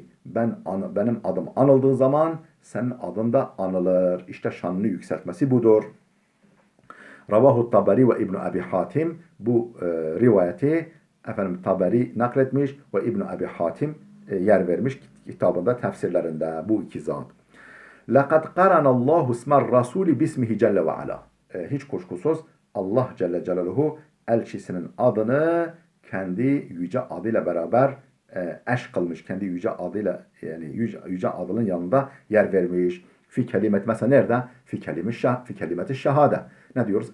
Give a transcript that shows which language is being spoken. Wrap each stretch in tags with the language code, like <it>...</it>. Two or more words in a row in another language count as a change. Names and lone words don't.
<tr>Benim adım anıldığı zaman senin adın da anılır. İşte şanını yükseltmesi budur. Ravahu Tabari ve İbn Abi Hatim, bu rivayeti efendim Tabari nakletmiş ve İbn Abi Hatim yer vermiş kitabında, tefsirlerinde bu iki zat.</tr> <ar>لَقَدْ قَرَنَ اللّٰهُ اسْمَ الرَّسُولِ بِاسْمِهِ جَلَّ وَعَلَى.</ar> <tr>Hiç kuşkusuz Allah</tr> <ar>جل جلاله</ar> <tr>elçisinin adını kendi yüce adıyla beraber eş kılmış. Kendi yüce adıyla, yani yüce adının yanında yer vermiş.</tr> <ar>في كلمة,</ar> <tr>mesela nerede?</tr> <ar>في كلمة الشهادة.</ar> <tr>Ne diyoruz?</tr>